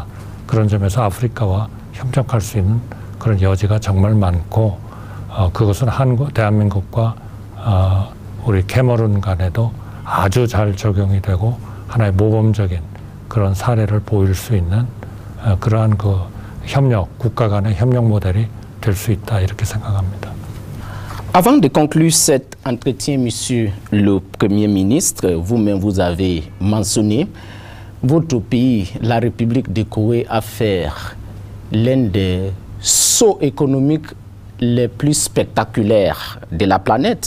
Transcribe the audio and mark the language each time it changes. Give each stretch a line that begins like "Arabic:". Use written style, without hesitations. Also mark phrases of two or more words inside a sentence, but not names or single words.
Korean: 그런 점에서 아프리카와 협력할 수 있는 그런 여지가 정말 많고, 그것은 대한민국과 우리 캐머룬 간에도 아주 잘 적용이 되고 하나의 모범적인 그런 사례를 보일 수 있는 그러한 그 국가 간의 협력 모델이 될 수 있다, 이렇게 생각합니다.
French: Avant de conclure cet entretien, Monsieur le Premier ministre, vous-même vous avez mentionné votre pays, la République de Corée, a fait l'un des sauts économiques les plus spectaculaires de la planète.